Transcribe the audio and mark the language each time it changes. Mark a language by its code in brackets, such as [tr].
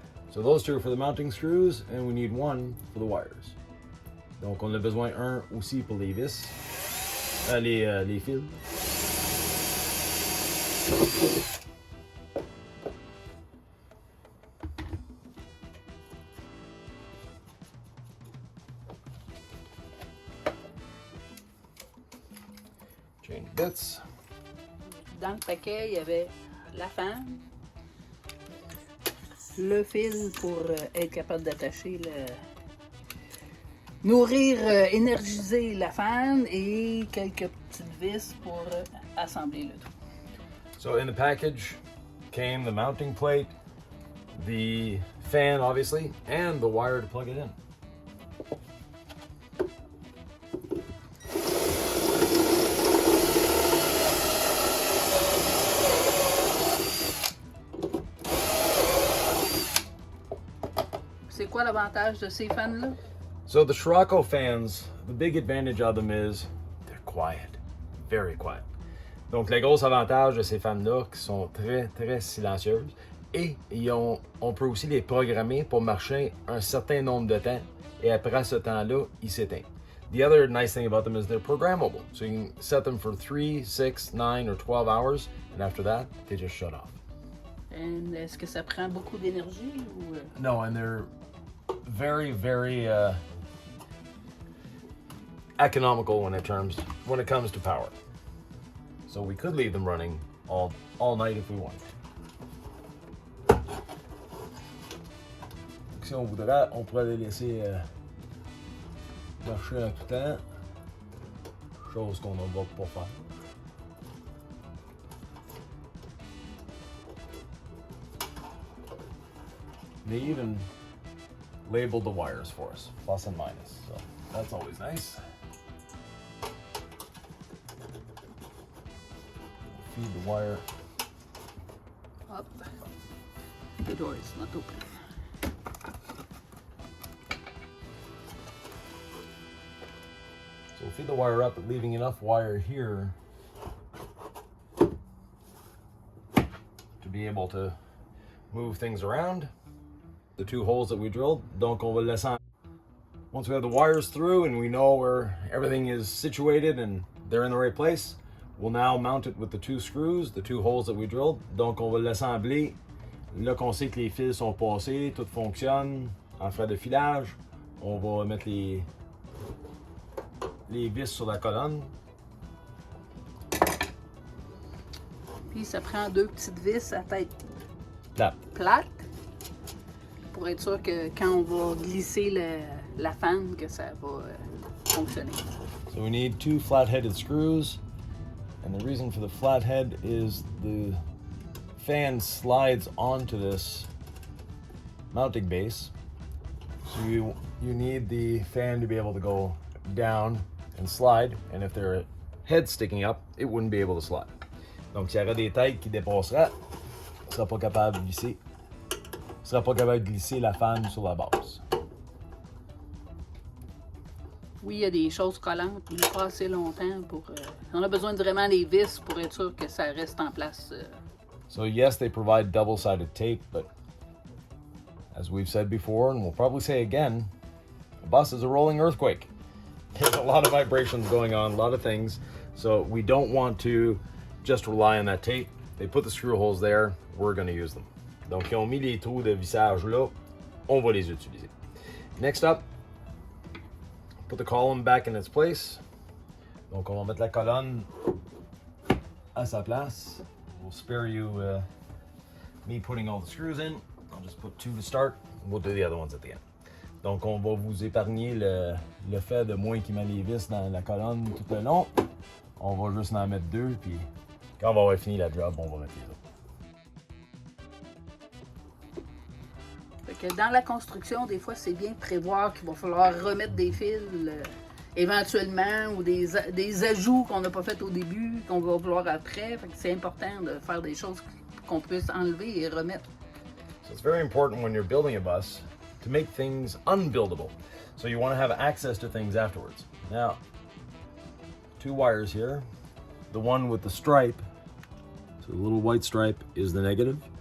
[en] So those 2 are for the mounting screws, and we need 1 for the wires. [fr] Donc on a besoin un aussi pour les vis, les fils. [en] Change bits. [fr] Dans le paquet, il y avait la fan, le fil pour être capable d'attacher nourrir, énergiser la fan et quelques petites vis pour assembler le tout. [en] So in the package came the mounting plate, the fan obviously, and the wire to plug it in. [fr] C'est quoi l'avantage de ces fans-là? [en] So the Scirocco fans, the big advantage of them is they're quiet, very quiet. [fr] Donc, le gros avantage de ces fans-là, qui sont très, très silencieuses, et on peut aussi les programmer pour marcher un certain nombre de temps, et après ce temps-là, ils s'éteignent. [en] The other nice thing about them is they're programmable. So you can set them for 3, 6, 9, or 12 hours, and after that, they just shut off. [fr] Est-ce que ça prend beaucoup d'énergie ou... [en] No, and they're very, very economical when it comes to power. So we could leave them running all night if we wanted. [fr] Si on voudrait, on pourrait les laisser marcher en tout temps, chose qu'on ne va pas faire. [en] They even labeled the wires for us, plus and minus, so that's always nice. Feed the wire. Hop. The door is not open. So we'll feed the wire up, but leaving enough wire here to be able to move things around. The 2 holes that we drilled, [fr] donc on va le laisser. [en] Once we have the wires through and we know where everything is situated and they're in the right place, we'll now mount it with the 2 screws, the 2 holes that we drilled. [fr] Donc on va l'assembler. Là qu'on sait que les fils sont passés, tout fonctionne, en frais de filage, on va mettre les vis sur la colonne. Puis ça prend 2 petites vis à tête plate pour être sûr que quand on va glisser la fan, que ça va fonctionner. [en] So we need 2 flat-headed screws, and the reason for the flathead is the fan slides onto this mounting base. So you need the fan to be able to go down and slide, and if their head sticking up, it wouldn't be able to slide. [fr] Donc s'il y aurait des têtes qui dépasseraient, il ne sera pas capable de glisser. Il ne sera pas capable de glisser la fan sur la base. Oui, il y a des choses collantes, mais pas assez longtemps pour... on a besoin de vraiment des vis pour être sûr que ça reste en place. [en] So yes, they provide double-sided tape, but as we've said before, and we'll probably say again, a bus is a rolling earthquake. There's a lot of vibrations going on, a lot of things, so we don't want to just rely on that tape. They put the screw holes there, we're going to use them. [fr] Donc, ils ont mis les trous de vissage là, on va les utiliser. [en] Next up, put the column back in its place. [fr] Donc, on va mettre la colonne à sa place. [en] We'll spare you me putting all the screws in. I'll just put 2 to start, and we'll do the other ones at the end. [fr] Donc, on va vous épargner le fait de moins qu'il met les vis dans la colonne tout le long. On va juste en mettre 2, puis quand on va avoir fini la job, on va mettre les autres. Fait que dans la construction, des fois, c'est bien de prévoir qu'il va falloir remettre des fils éventuellement ou des ajouts qu'on n'a pas fait au début, qu'on va vouloir après. Fait que c'est important de faire des choses qu'on puisse enlever et remettre. [en] So it's very important when you're building a bus to make things unbuildable. So you want to have access to things afterwards. Now, 2 wires here. The one with the stripe, so the little white stripe, is the negative.